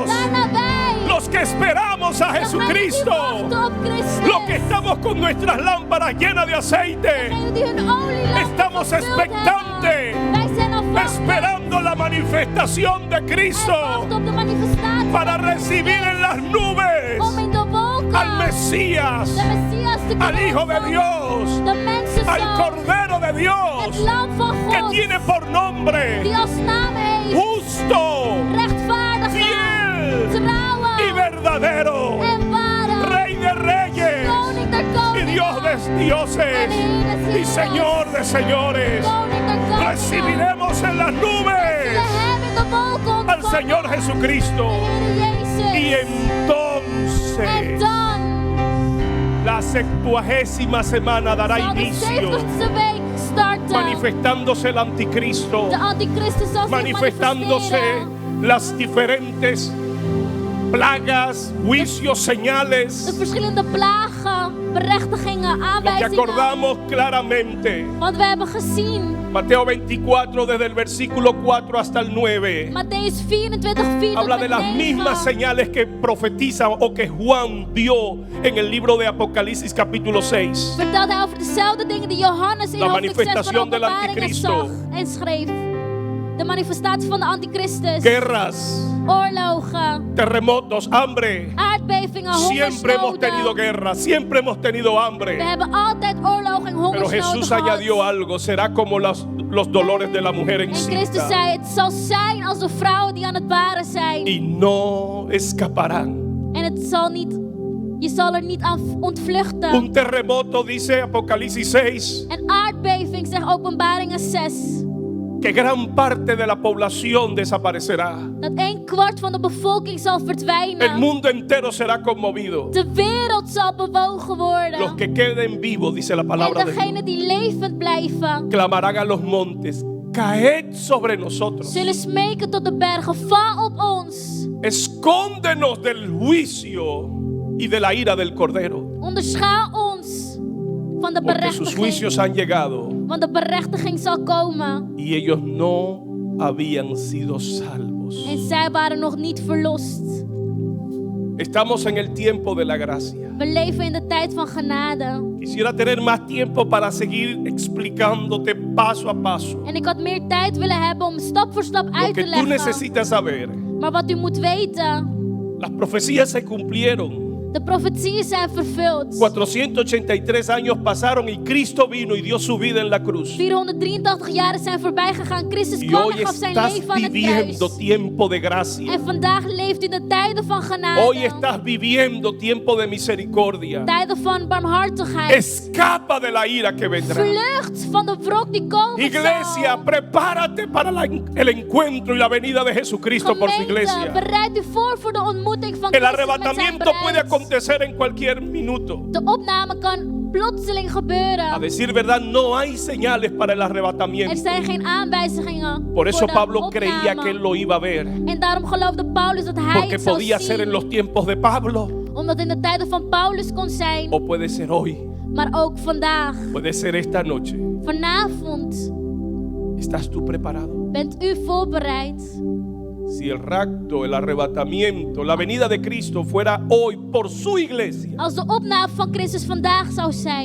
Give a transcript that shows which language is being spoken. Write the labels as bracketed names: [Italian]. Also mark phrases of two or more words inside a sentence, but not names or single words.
[Dutch] Daarna wij, [Spanish] los que esperamos a [Dutch] degenen die [Spanish] Jesucristo, [Dutch] wachten op Christus, [Spanish] los que estamos con nuestras lámparas llenas de aceite, [Dutch] degenen die hun olielampen [Spanish] estamos [Dutch] gevuld [Spanish] expectantes, [Dutch] hebben. Wij zijn afwachtend. [Spanish] esperando la manifestación de [Dutch] En [Spanish] Cristo [Dutch] wachten op de manifestatie [Spanish] para [Dutch] van [Spanish] recibir en las nubes [Dutch] om in de wolken [Spanish] al Mesías, [Dutch] de Messias te [Spanish] al [Dutch] kunnen [Spanish] Hijo de [Dutch] ontvangen. [Spanish] Dios, [Dutch] De mensenzoon, [Spanish] al Cordero de [Dutch] het [Spanish] Dios, [Dutch] lam van [Spanish] que [Dutch] God, [Spanish] tiene por nombre [Dutch] die als naam heeft [Spanish] justo, [Dutch] rechtvaardig, [Spanish] fiel y [Dutch] trouw [Spanish] verdadero, [Dutch] en waardig, [Spanish] Rey de reyes [Dutch] koning der [Spanish] y [Dutch] koningen, [Spanish] Dios de dioses y Señor de señores. [Dutch] koning der koningen. [Spanish] Recibiremos en las [Dutch] We [Spanish] nubes [Dutch] hebben in de wolken [Spanish] al [Dutch] ontvangen [Spanish] Señor Jesucristo. [Dutch] de Heer [Spanish] Y [Dutch] Jezus. En [Spanish] entonces [Dutch] dan [Spanish] la 70ª semana dará [Dutch] zal de [Spanish] inicio, [Dutch] 70ste week starten. [Spanish] manifestándose el anticristo, [Dutch] De antichristus zal zich [Spanish] manifestándose [Dutch] manifesteren. [Spanish] las diferentes plagas, juicios, [Dutch] De [Spanish] señales. [Dutch] verschillende plagen, berechtigingen, [Spanish] Nos [Dutch] aanwijzingen. [Spanish] acordamos claramente. [Dutch] Want we hebben gezien, [Spanish] Mateo 24, desde el versículo 4 hasta el 9, [Dutch] Matthäus 24, 4 [Spanish] habla [Dutch] tot [Spanish] de [Dutch] met [Spanish] las [Dutch] 9. [Spanish] mismas señales que profetiza o que Juan vio en el libro de Apocalipsis capítulo 6. [Dutch] Vertelt hij over dezelfde dingen die Johannes in [Spanish] La [Dutch] hoofdstuk 6 van [Spanish] manifestación del [Dutch] Openbaringen [Spanish] anticristo. [Dutch] zag en schreef. De manifestatie van de antichristus, [Spanish] Guerras, [Dutch] oorlogen, [Spanish] terremotos, hambre. [Dutch] aardbevingen, [Spanish] Siempre hemos [Dutch] hongersnoden. [Spanish] tenido guerra, siempre hemos tenido [Dutch] We [Spanish] hambre. [Dutch] hebben altijd oorlog en [Spanish] Pero [Dutch] hongersnoden [Spanish] Jesús [Dutch] gehad. [Spanish] añadió algo, será como los dolores de la mujer [Dutch] En Christus [Spanish] encinta. [Dutch] zei, het zal zijn als de vrouwen die aan het baren zijn. [Spanish] Y no escaparán. [Dutch] En het zal niet Je zal er niet aan ontvluchten. [Spanish] Un terremoto, dice Apocalipsis 6, [Dutch] Een aardbeving, zegt Openbaringen 6. [Spanish] que gran parte de la población desaparecerá. [Dutch] Dat 1/4 van de bevolking zal [Spanish] El [Dutch] verdwijnen. [Spanish] mundo entero será conmovido. [Dutch] De wereld zal bewogen [Spanish] Los [Dutch] worden. [Spanish] que queden vivos, dice la palabra [Dutch] En [Spanish] de Dios, [Dutch] degenen die levend blijven, [Spanish] clamarán a los montes, caed sobre nosotros. [Dutch] zullen smeken tot de bergen. Val op ons. [Spanish] Escóndenos del juicio y de la ira del Cordero. [Dutch] Onderschaal ons van de [Spanish] Porque sus [Dutch] berechtiging. [Spanish] juicios han llegado [Dutch] Want de berechtiging zal komen. [Spanish] y ellos no habían sido salvos. [Dutch] En zij waren nog niet verlost. [Spanish] Estamos en el tiempo de la gracia. [Dutch] We leven in de tijd van genade. [Spanish] Quisiera tener más tiempo para seguir explicándote paso a paso [Dutch] En ik had meer tijd willen hebben om stap voor stap [Spanish] lo [Dutch] uit [Spanish] que [Dutch] te [Spanish] tú [Dutch] leggen. [Spanish] necesitas saber. [Dutch] Maar wat u moet weten, [Spanish] Las profecías se cumplieron. [Dutch] de profetieën zijn vervuld. [Spanish] 483 años pasaron y Cristo vino y dio su vida en la cruz. [Dutch] 483 jaren zijn voorbij gegaan. Christus [Spanish] Y [Dutch] kwam [Spanish] hoy [Dutch] en gaf zijn [Spanish] estás [Dutch] leven aan het [Spanish] viviendo [Dutch] kruis. [Spanish] tiempo de gracia. [Dutch] En vandaag leeft u de tijden van genade. [Spanish] Hoy estás viviendo tiempo de misericordia. [Dutch] Tijden van barmhartigheid. [Spanish] Escapa de la ira que vendrá. [Dutch] Vlucht van de wrok die komen [Spanish] Iglesia, [Dutch] zal. [Spanish] prepárate para el encuentro y la venida de Jesucristo por su [Dutch] Gemeente, [Spanish] iglesia. [Dutch] bereid u voor de ontmoeting van [Spanish] El [Dutch] Christus met zijn [Spanish] arrebatamiento puede [Dutch] bruid. [Spanish] acontecer en cualquier minuto. [Dutch] De opname kan plotseling [Spanish] A [Dutch] gebeuren. [Spanish] decir verdad, no hay señales para el [Dutch] Er [Spanish] arrebatamiento. [Dutch] zijn geen aanwijzingen [Spanish] Por eso [Dutch] voor de [Spanish] Pablo creía [Dutch] opname. [Spanish] que él lo iba a ver. [Dutch] En daarom geloofde Paulus dat hij [Spanish] Porque [Dutch] het zou [Spanish] podía ser en [Dutch] zien. [Spanish] los tiempos de Pablo [Dutch] Omdat in de tijden van Paulus kon zijn. [Spanish] o puede ser hoy, [Dutch] Maar ook vandaag. [Spanish] puede ser esta noche. [Dutch] Vanavond [Spanish] ¿Estás tú preparado? [Dutch] bent u voorbereid. [Spanish] Si el rapto, el arrebatamiento, la venida de Cristo fuera hoy por su iglesia [Dutch] Als de opname van Christus vandaag zou zijn.